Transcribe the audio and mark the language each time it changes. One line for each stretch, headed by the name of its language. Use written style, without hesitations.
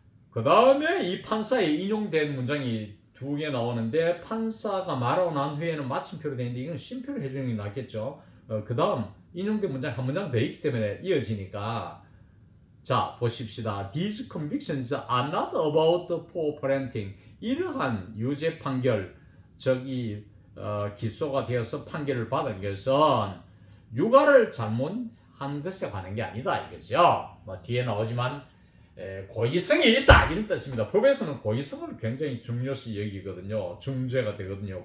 Korean: 그 다음에 이 판사에 인용된 문장이 2개 나오는데 판사가 말하고 난 후에는 마침표로 되는데 이건 쉼표로 해주는 게 낫겠죠. 그 다음 인용된 문장 한 문장 더 있기 때문에 이어지니까 자 보십시다.
English: These convictions are not about poor parenting.
Korean: 이러한 유죄 판결 저기 기소가 되어서 판결을 받은 것은 육아를 잘못한 것에 관한 게 아니다 이거죠. 뭐 뒤에 나오지만 고의성이 있다 이런 뜻입니다. 법에서는 고의성을 굉장히 중요시 여기거든요. 중죄가 되거든요.